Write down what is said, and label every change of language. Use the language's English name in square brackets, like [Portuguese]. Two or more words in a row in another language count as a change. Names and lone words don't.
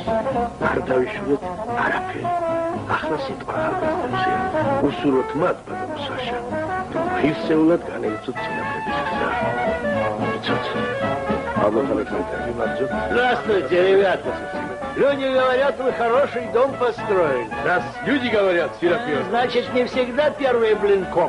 [Georgian] არ დავიშურეთ არაფერი. ახლა სიტყვა ხალხისთვისია. უსურვოთ მათ, ბატონო საშა, რომ ღირსეულად განეიცოთ წინაპრების გზა. იცოთ? [Russian] Аллах Александр. Здравствуйте, ребята. Люди говорят, вы хороший дом построили. Раз люди говорят, Серафим. Значит, не всегда первый блинком.